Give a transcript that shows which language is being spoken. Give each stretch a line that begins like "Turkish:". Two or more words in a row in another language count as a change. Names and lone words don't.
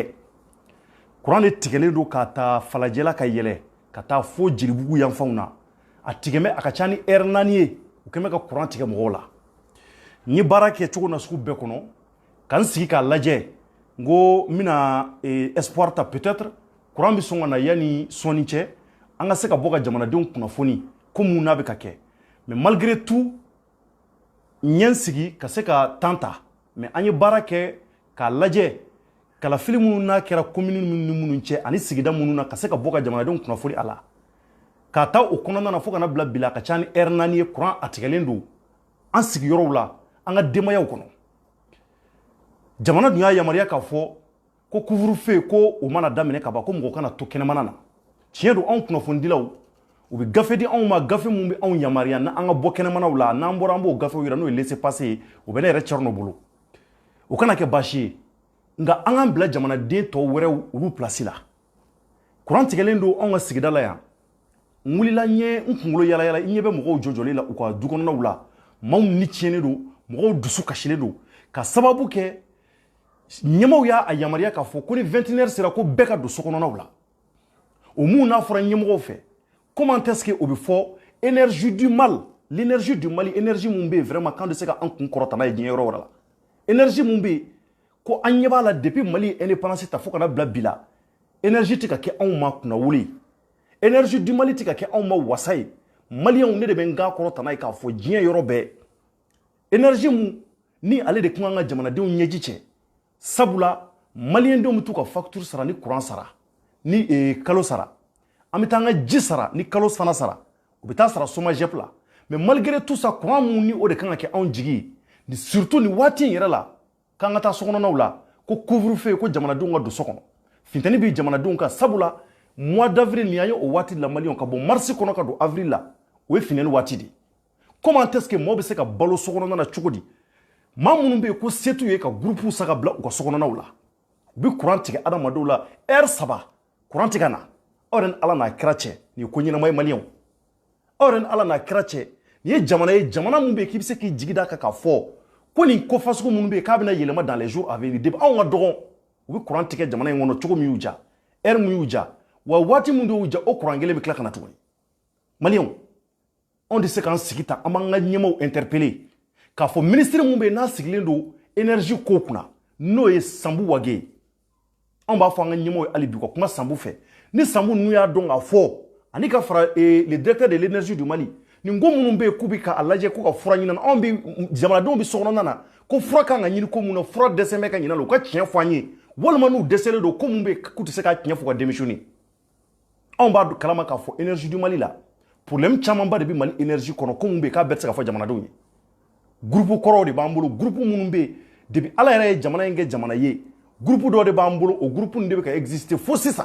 Bambara: Courant de tigɛlen don ka taa Falajɛla ka yɛlɛ ka taa fo Jelibugu yan fanw na. A tigɛmɛ a ka ca ni heure 4 ye u kɛmɛ ka courant tigɛ mɔgɔw la. N ye baara kɛ cogo na sugu bɛɛ kɔnɔ ka n sigi k'a lajɛ n ko n bɛna espoir ta peut-être courant bɛ sɔn ka na yanni sɔnni cɛ an ka se ka bɔ ka jamanadenw kunnafoni ko mun n'a bɛ ka kɛ.
French: Mais malgré tout
Bambara: n ye n sigi ka se ka temps ta mais an ye baara kɛ k'a lajɛ kalafili minnu n'a kɛra commune ni minnu cɛ ani sigida minnu na ka se ka bɔ ka jamanadenw kunnafoni a la k'a taa o kɔnɔna na fo kana bila bila ka ca ni heure 4 ye courant a tigɛlen don an sigiyɔrɔw la an ka denbayaw kɔnɔ. Jamana dun y'a yamaruya k'a fɔ ko couvre-feu ko o mana daminɛ ka ban ko mɔgɔ kana to kɛnɛmana na. Tiɲɛ don anw kunnafonidilaw u bɛ gafe di anw ma gafe mun bɛ anw yamaruya n'an ka bɔ kɛnɛmanaw la n'an bɔra an b'o gafew yira n'o ye laissez-passer ye o bɛ ne yɛrɛ Cɔrɔnɔ bolo. O kana kɛ baasi ye nka an k'an bila jamanaden tɔw wɛrɛw olu place la. Courant tigɛlen don anw ka sigida la yan n wulila n ye n kunkolo yala yala n ɲɛ bɛ mɔgɔw jɔjɔlen la u ka du kɔnɔnaw la maaw ni tiɲɛnen don mɔgɔw dusu kasilen don ka sababu kɛ ɲɛmaw y'a yamaruya k'a fɔ ko ni 21h sera ko bɛɛ ka don so kɔnɔnaw la. O mun n'a fɔra ɲɛmɔgɔw fɛ
French: comment est-ce que
Bambara: o bɛ fɔ
French: énergie du mal l'énergie du Mali énergie
Bambara: mun bɛ yen vraiment k'an tɛ se ka an kun kɔrɔta n'a ye diɲɛ yɔrɔ wɛrɛ la. Énergie mun bɛ yen ko an ɲɛ b'a la depuis Mali indépendance ta fo kana bila bi la énergie tɛ ka kɛ anw ma kunnawolo ye énergie du Mali tɛ ka kɛ anw ma wasa ye Maliens ne de bɛ n kan kɔrɔta n'a ye k'a fɔ diɲɛ yɔrɔ bɛɛ énergie mun ni ale de kun kan ka jamanadenw ɲɛji cɛ sabula Maliens denw bɛ t'u ka facture sara ni courant sara ni kalo sara an bɛ taa an ka ji sara ni kalo fana sara u bɛ taa sara SOMAGEP la
French: mais malgré tout ça
Bambara: courant mun ni o de kan ka kɛ anw jigi ye surtout ni waati in yɛrɛ la k'an ka taa sokɔnɔnaw la ko couvre-feu ko jamanadenw ka don so kɔnɔ funtɛni bɛ jamanadenw kan sabula
French: mois d'avril
Bambara: ni an ye o waati la Maliens ka bɔ mars kɔnɔ ka don avril la o ye funtɛni waati de comment est-ce que mɔgɔ bɛ se ka balo sokɔnɔna na cogo di maa minnu bɛ yen ko se t'u ye ka groupe sa ka bila u ka sokɔnɔnaw la u bɛ courant tigɛ adamadenw la heure 3 courant tigɛ na aw yɛrɛ ni Ala n'a kira cɛ nin ye ko ɲɛnama ye Maliens aw yɛrɛ ni Ala n'a kira cɛ nin ye jamana mun bɛ yen k'i bɛ se k'i jigi da kan k'a fɔ ko nin ko fasugu minnu bɛ yen k'a bɛna yɛlɛma
French: dans les jours à venir
Bambara: depuis anw ka dɔgɔn u bɛ courant tigɛ jamana in kɔnɔ cogo min y'u ja heure min y'u ja wa waati min y'u ja o courant kelen bɛ tila ka na tuguni Maliens anw tɛ se k'an sigi tan an b'an ka ɲɛmaw interpeller k'a fɔ ministre mun bɛ yen n'a sigilen don énergie ko kunna n'o ye Sanbu Wage ye anw b'a fɔ an ka ɲɛmaw ye hali bi u ka kuma Sanbu fɛ ni Sanbu ninnu y'a dɔn k'a fɔ ani ka fara
French: le directeur de l'énergie du Mali
Bambara: nin ko minnu bɛ yen k'u bɛ k'a lajɛ ko ka fura ɲini anw bɛ jamanadenw bɛ sokɔnɔna na ko fura kan ka ɲini ko mun na fura dɛsɛ bɛ ka ɲina la u ka tiɲɛ fɔ an ye walima n'u dɛsɛlen don ko mun bɛ yen k'u tɛ se k'a tiɲɛ fɔ ka démissionner anw b'a kalama k'a fɔ énergie du Mali la problème camanba de bɛ Mali énergie kɔnɔ ko mun bɛ yen k'a bɛɛ tɛ se ka fɔ jamanadenw ye groupe kɔrɔw de b'an bolo groupe minnu bɛ yen depuis Ala yɛrɛ ye jamana in kɛ jamana ye groupe dɔw de b'an bolo o groupe ninnu de bɛ ka exister fo sisan